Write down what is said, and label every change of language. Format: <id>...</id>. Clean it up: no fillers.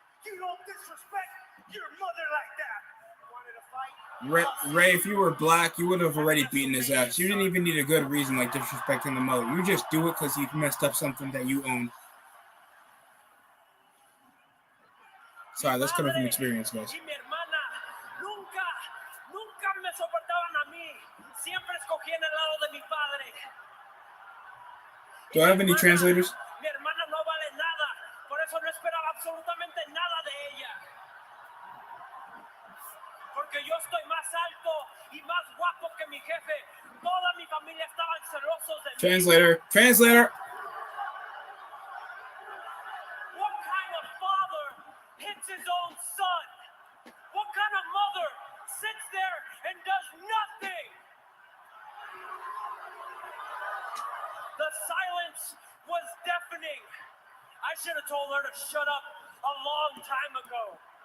<en>You don't disrespect your mother like that. Wanted to fight? Ray, if you were black, you would have already beaten his ass. You didn't even need a good reason like disrespecting the mother. You just do it because you messed up something that you own. Sorry, that's coming from experience, guys.</en> <es>Y mi hermana nunca me soportaban a mí. Siempre escogían el lado de mi padre.</es> <en>Do I have any translators?</en> <es>Mi hermana no vale nada. Por eso no esperaba absolutamente nada de ella. Porque yo estoy más alto y más guapo que mi jefe. Toda mi familia estaban celosos de mí.</es> <en>Translator. What kind of father hits his own son? What kind of mother sits there and does nothing? The silence was deafening. I should have told her to shut up a long time ago.</en>